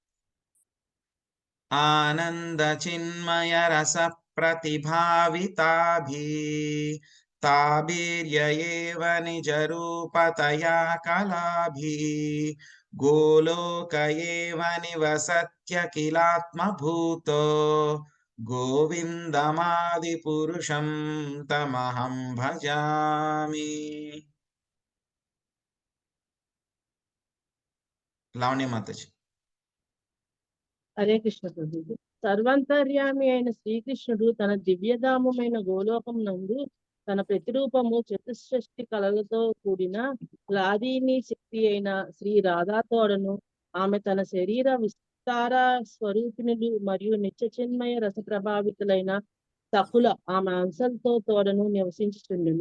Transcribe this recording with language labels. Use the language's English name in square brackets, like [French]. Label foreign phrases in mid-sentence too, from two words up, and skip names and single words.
[Sanskrit] ఆనంద చిన్మయ రస ప్రతిభావితాభి తాభిర్యేవ నిజ రూపతయా కళాభి గోలోక ఏవ నివసత్యఖిలాత్మభూతో గోవిందమాది పురుషం తమహం భజామి. [Telugu] లావణ్య మాతాజీ. హరే కృష్ణ ప్రభుజీ. సర్వాంతర్యామి అయిన శ్రీకృష్ణుడు తన దివ్యధామమైన గోలోకం నందు తన ప్రతిరూపము చతుషష్టి కళలతో కూడిన లాదీని శక్తి అయిన శ్రీ రాధాతోడను ఆమె తన శరీర విస్తార స్వరూపిణులు మరియు నిత్య చిన్మయ రస ప్రభావితులైన సకుల ఆమె అంశంతో తోడను నివసించుచుండును.